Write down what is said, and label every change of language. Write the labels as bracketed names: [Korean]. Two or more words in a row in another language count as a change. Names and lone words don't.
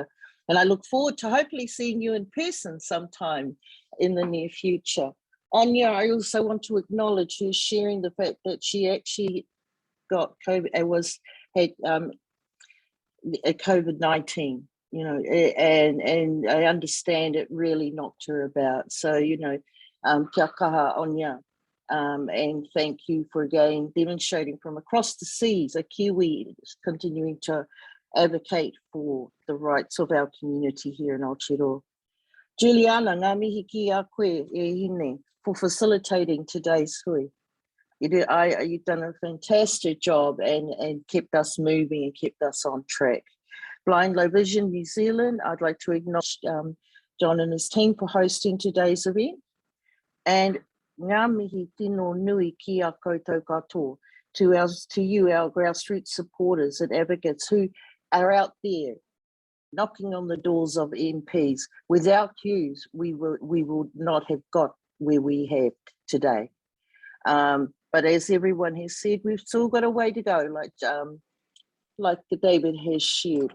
[English] And I look forward to hopefully seeing you in person sometime in the near future. Anya, I also want to acknowledge her sharing the fact that she actually got COVID, had COVID-19, you know, and I understand it really knocked her about. So, you know, [Māori] kia kaha, [English] Anya, and thank you for again demonstrating from across the seas, a Kiwi continuing to advocate for the rights of our community here in Aotearoa. Juliana, [Māori] ngā mihi ki a koe e hine [English] for facilitating today's hui. You've done a fantastic job and kept us moving and kept us on track. Blind Low Vision New Zealand, I'd like to acknowledge John and his team for hosting today's event. And [Māori] ngā mihi tino nui ki a koutou katoa [English] to you, our grassroots supporters and advocates who are out there knocking on the doors of MPs. Without you, we would not have got where we have today. But as everyone has said, we've still got a way to go, like David has shared.